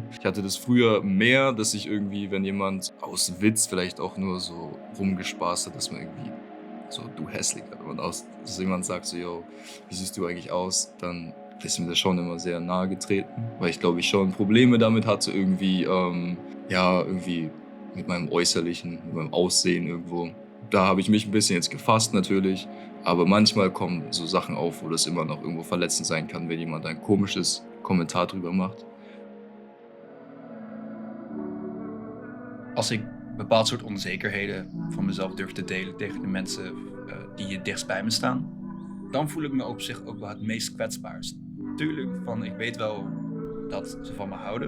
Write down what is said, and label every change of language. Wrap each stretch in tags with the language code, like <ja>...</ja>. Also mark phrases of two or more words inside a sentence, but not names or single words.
<de>Ich hatte das früher mehr, dass ich irgendwie, wenn jemand aus Witz vielleicht auch nur so rumgespaßt hat, dass man irgendwie so, du hässlicher, dass jemand sagt so, yo, wie siehst du eigentlich aus, dann ist mir das schon immer sehr nahe getreten, weil ich glaube, ich schon Probleme damit hatte, irgendwie, irgendwie mit meinem Äußerlichen, mit meinem Aussehen irgendwo. Da habe ich mich ein bisschen jetzt gefasst natürlich, aber manchmal kommen so Sachen auf, wo das immer noch irgendwo verletzend sein kann, wenn jemand ein komisches Kommentar drüber macht.</de> <nl>Als ik bepaald soort onzekerheden van mezelf durf te delen tegen de mensen die het dichtst bij me staan, dan voel ik me op zich ook wel het meest kwetsbaarst. Tuurlijk, ik weet wel dat ze van me houden.</nl>